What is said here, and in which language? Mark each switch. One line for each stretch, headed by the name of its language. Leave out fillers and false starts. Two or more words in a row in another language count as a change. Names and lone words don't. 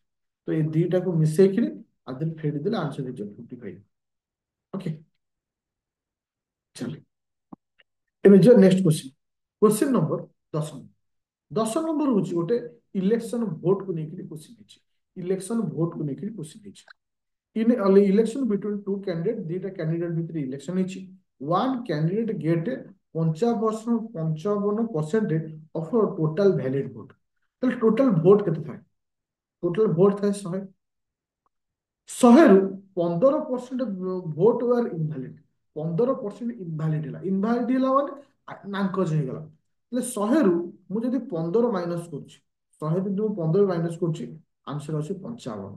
Odia: ତ ଏଇ ଦିଟାକୁ ମିଶେଇକିରି ଆଦେନ ଫେରିଦେଲେ ଆନ୍ସର ହେଇଯିବ 55। ଓକେ, ଚାଲ ଏବେ ଯିବା
English: next question. question number 10.
Odia: 10 ନମ୍ବର ହଉଛି ଗୋଟେ
English: election vote
Odia: କୁ ନେଇକି କ୍ୱେଶ୍ଚିନ୍ ହେଇଛି।
English: election vote
Odia: କୁ ନେଇକି କ୍ୱେଶ୍ଚିନ୍ ହେଇଛି।
English: In election between two candidates,
Odia: ଦିଟା କ୍ୟାଣ୍ଡିଡେଟ୍ ଭିତରେ ଇଲେକ୍ସନ ହେଇଛି।
English: one candidate get 55% of total valid vote।
Odia: ତାହେଲେ
English: total vote
Odia: କେତେ ଥାଏ?
English: total vote
Odia: ଥାଏ 100।
English: 100ରୁ 15% vote were invalid.
Odia: 15% ଇନଭାଲିଡ ହେଲା। ଇନଭାଲିଡ ହେଲା ମାନେ ନାକଚ ହେଇଗଲା। ହେଲେ 100ରୁ ମୁଁ ଯଦି 15 ମାଇନସ କରୁଛି, 100 ଯଦି ମୁଁ 15 ମାଇନସ କରୁଛି, ଆନ୍ସର ଅଛି 55।